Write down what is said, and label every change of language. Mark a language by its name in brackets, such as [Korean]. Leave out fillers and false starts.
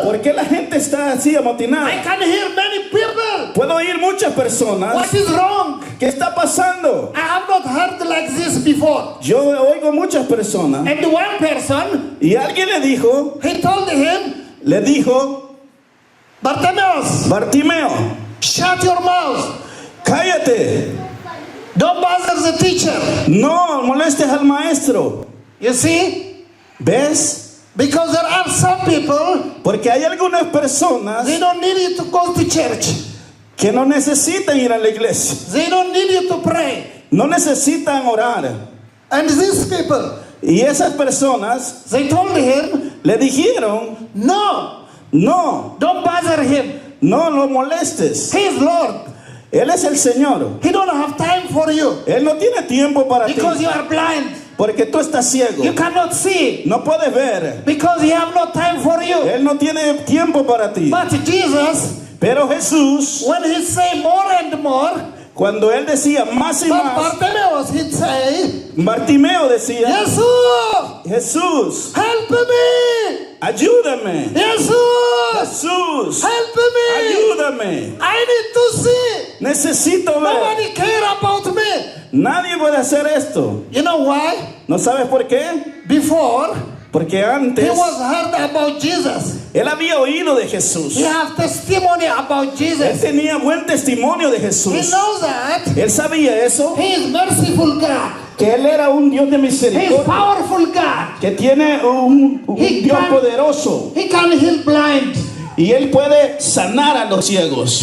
[Spanish] ¿Por qué la gente está así [English] I [Spanish] amotinada? [English] can hear many people. [Spanish] Puedo oír muchas personas. [English] What is wrong? [Spanish] ¿Qué está pasando? [English] I have not heard like this before. [Spanish] Yo oigo muchas personas. [English] And one person, [Spanish] Y alguien [English] he told him, [Spanish] le dijo: [English] Bartimaeus, [Spanish] Bartimeo, [English] shut your mouth. [Spanish] cállate. [English] Don't bother the teacher. [Spanish] No molestes al maestro. [English] You see? [Spanish] ¿Ves? [English] Because there are some people, [Spanish] Porque hay algunas personas [English] they don't need you to go to church. [Spanish] que no necesitan ir a la iglesia. [English] They don't need you to pray. [Spanish] No necesitan orar. [English] And these people, [Spanish] Y esas personas [English] they told him, [Spanish] le dijeron: [English] no, [Spanish] no, [English] don't bother him. [Spanish] no lo molestes. [English] He is Lord. [Spanish] Él es el Señor. [English] He don't have time for you [Spanish] Él no tiene tiempo para ti. [English] because you are blind. [Spanish] Porque tú estás ciego. [English] You cannot see [Spanish] No puedes ver. [English] because he have no time for you. [Spanish] Él no tiene tiempo para ti. [English] But Jesus, [Spanish] Pero Jesús, [English] when he say more and more, [Spanish] cuando él decía más y [English] but [Spanish] más, [English] Bartimaeus, he'd say, [Spanish] Bartimeo decía: [English] Jesus, [Spanish] Jesús, [English] help me. [Spanish] ayúdame. [English] Jesus, [Spanish] Jesús, [English] help me. [Spanish] ayúdame. [English] I need to see. [Spanish] Necesito ver. [English] Nobody care about me. [Spanish] Nadie puede hacer esto. [English] You know why? [Spanish] ¿No sabes por qué? [English] Before, [Spanish] Porque [English] He [Spanish] antes [English] was heard about Jesus. [Spanish] él había oído de Jesús. [English] He have testimony about [Spanish] Él [English] Jesus. [Spanish] tenía buen testimonio de [English] He [Spanish] Jesús. [English] knows that [Spanish] Él sabía eso, [English] He is merciful God. [Spanish] que él era un Dios de [English] He is [Spanish] misericordia, [English] powerful God. [Spanish] que tiene un [English] He [Spanish] Dios [English] can- [Spanish] poderoso. [English] He can heal blind. [Spanish] Y él puede sanar a los ciegos.